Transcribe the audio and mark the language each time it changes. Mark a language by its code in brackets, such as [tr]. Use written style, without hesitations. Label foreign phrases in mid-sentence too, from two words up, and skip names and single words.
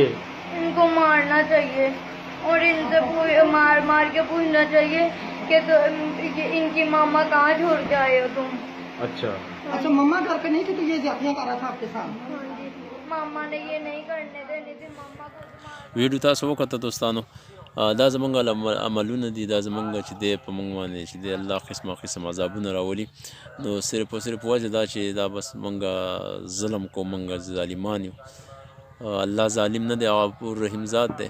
[ur] ان کو مارنا چاہیے اور ان سے مار کے پوچھنا چاہیے کہ ان کی ماما کہاں چھوڑ کے آئے ہو تم. اچھا. اچھا. مما گھر پہ نہیں تھی تو یہ زیادتیاں کر رہا تھا آپ کے ساتھ؟ ماما نے یہ نہیں کرنے دینی تھی. ماما کو [ps] ویډیو تاسو وکړه دوستانو. دا زمونږ عملونه دي، دا زمونږ چې دی په موږ باندې چې دی الله قسمه قسم عذابونه راولي. نو صرف او صرف وجه دا چې دا بس موږ ظلم کوو، موږ ظالمان یو. الله ظالم نه دی، هغه غفور رحیم ذات دی.